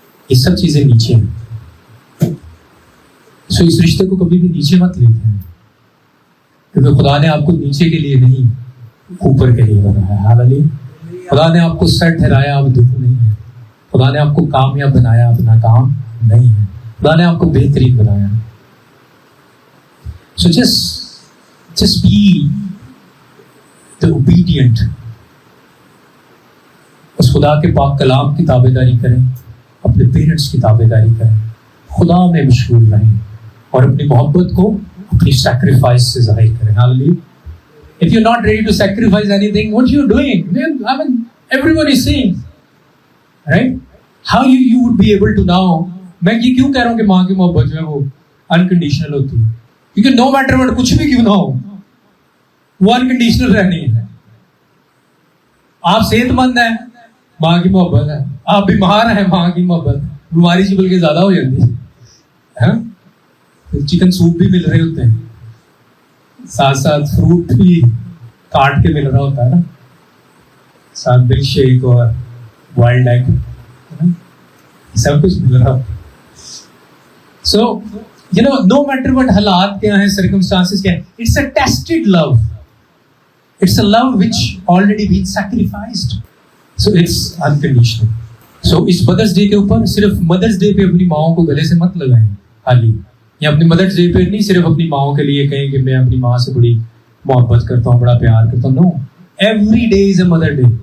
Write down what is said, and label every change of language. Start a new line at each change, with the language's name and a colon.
Urdu: یہ سب چیزیں نیچے ہیں. سو اس رشتے کو کبھی بھی نیچے مت لیتے ہیں, کیونکہ خدا نے آپ کو نیچے کے لیے نہیں اوپر کے لیے بنایا. ہاللیلویا. خدا نے آپ کو سر ٹھہرایا, آپ دکھ نہیں ہے. خدا نے آپ کو کامیاب بنایا, آپ ناکام نہیں ہے. خدا نے آپ کو بہترین بنایا.
English: So just be the obedient.
Urdu: اس خدا کے پاک کلام کی تابع داری کریں, اپنے پیرنٹس کی تابع داری کریں, خدا میں مشغول رہیں اور اپنی محبت کو اپنی سیکریفائس سے ظاہر کریں. ہاللیلویا.
English: If you're not ready to sacrifice anything, what are you doing? I mean, everyone is seeing, right? How you would be able to now.
Urdu: میں یہ کیوں کہہ رہا ہوں کہ ماں کی محبت جو ہے وہ انکنڈیشنل ہوتی ہے, کیونکہ
English: no matter what
Urdu: کچھ بھی کیوں نہ ہو وہ انکنڈیشنل رہنی ہے. آپ صحت مند ہیں, ماں کی محبت ہے. آپ بیمار ہیں, ماں کی محبت. بیماری سے بلکہ زیادہ ہو جاتی ہے. چکن سوپ بھی مل رہے ہوتے ہیں, ساتھ ساتھ فروٹ بھی کاٹ کے مل رہا ہوتا ہے نا, ساتھ ملک شیک اور وائلڈ ایگ, سب کچھ مل رہا.
English: so you know, no matter what
Urdu: حالات کیا ہیں,
English: Circumstances کیا ہیں, it's a tested love. It's a love which already been sacrificed. So it's unconditional.
Urdu: سو اس مدرس ڈے کے اوپر صرف مدرس ڈے پہ اپنی ماؤں کو گلے سے مت لگائیں خالی, یا اپنی مدرس ڈے پہ نہیں صرف اپنی ماؤں کے لیے کہیں کہ میں اپنی ماں سے بڑی محبت کرتا ہوں, بڑا پیار کرتا ہوں.
English: No, every day is a mother day.